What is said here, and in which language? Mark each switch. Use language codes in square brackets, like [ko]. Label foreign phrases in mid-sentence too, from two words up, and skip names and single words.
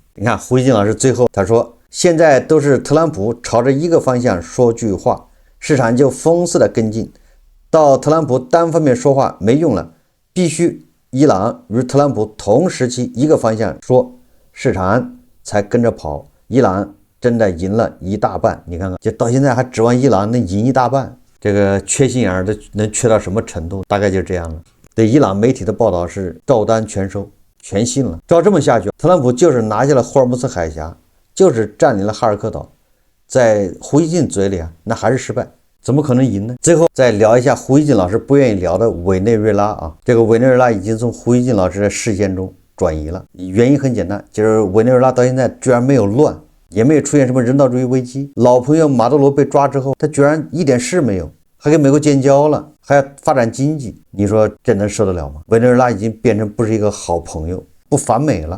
[zh] 你看胡錫進老師最後他說，現在都是特朗普朝着一個方向說句話，市場就瘋似的跟進，到特朗普單方面說話沒用了，必須伊朗與特朗普同時期一個方向說，市場才跟着跑。伊朗真的贏了一大半，你看看，就到現在還指望伊朗能贏一大半，這個缺心眼兒的能缺到什麼程度？大概就這樣了。對伊朗媒體的報道是照單全收，全信了。照這麼下去，特朗普就是拿下了霍爾木茲海峽，就是占領了哈爾科島，在胡錫進嘴裡啊，那還是失敗。怎麼可能贏呢？最後再聊一下胡锡進老師不愿意聊的委內瑞拉啊，这个委內瑞拉已经从胡锡进老師的視線中轉移了。原因很簡單，就是委內瑞拉到現在居然沒有亂，也沒有出現什麼人道主義危機。老朋友馬杜羅被抓之後，他居然一點事沒有，還跟美國建交了，還要發展經濟，你說這能受得了嗎？委內瑞拉已經變成不是一個好朋友，不反美了。